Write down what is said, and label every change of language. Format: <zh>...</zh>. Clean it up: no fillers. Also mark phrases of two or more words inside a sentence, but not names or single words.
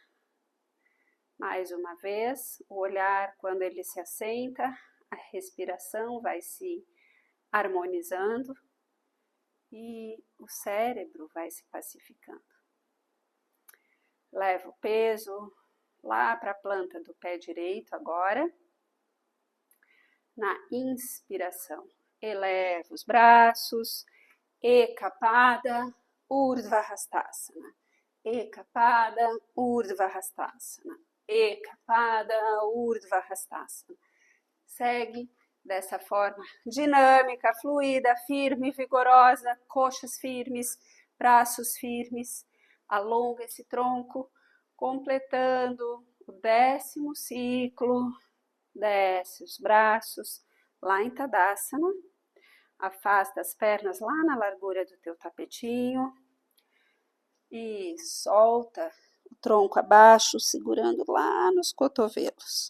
<pt>Mais uma vez, o olhar quando ele se assenta, a respiração vai se harmonizando e o cérebro vai se pacificando. Leva o peso lá para a planta do pé direito agora. Na inspiração, eleva os braços, Ekapada, Urdhva Hastasana, Ekapada, Urdhva Hastasana, Ekapada, Urdhva Hastasana. Segue dessa forma dinâmica, fluida, firme, vigorosa, coxas firmes, braços firmes. Alonga esse tronco, completando o 10º ciclo. Desce os braços lá em Tadasana, afasta as pernas lá na largura do teu tapetinho e solta o tronco abaixo, segurando lá nos cotovelos.</pt>